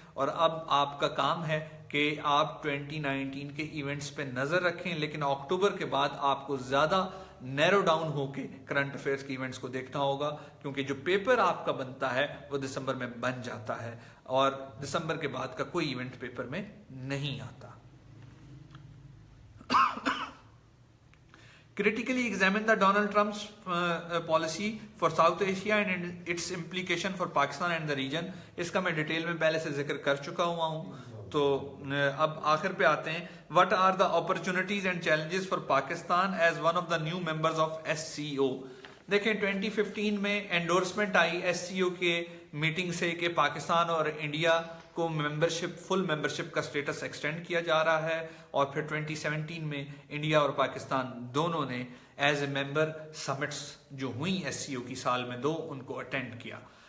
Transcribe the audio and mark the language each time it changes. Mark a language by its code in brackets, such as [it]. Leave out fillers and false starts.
[ur] اور اب آپ کا کام ہے کہ آپ 2019 کے ایونٹس پہ نظر رکھیں, لیکن اکتوبر کے بعد آپ کو زیادہ نیرو ڈاؤن ہو کے کرنٹ افیئرس کے ایونٹس کو دیکھنا ہوگا, کیونکہ جو پیپر آپ کا بنتا ہے وہ دسمبر میں بن جاتا ہے اور دسمبر کے بعد کا کوئی ایونٹ پیپر میں نہیں آتا. [en] Critically examine the Donald Trump's policy for South Asia and its implication for Pakistan and the region. [ur] اس کا میں ڈیٹیل میں پہلے سے ذکر کر چکا ہوا ہوں, تو اب آخر پہ آتے ہیں. [en] What are the opportunities and challenges for Pakistan as one of the new members of SCO? [ur] دیکھیں 2015 میں انڈورسمنٹ آئی SCO کے میٹنگ سے کہ پاکستان اور انڈیا کو فل ممبرشپ کا سٹیٹس ایکسٹینڈ کیا جا رہا ہے, اور پھر 2017 میں انڈیا اور پاکستان دونوں نے ایز اے ممبر سمٹس جو ہوئیں SCO کی سال میں 2 ان کو اٹینڈ کیا.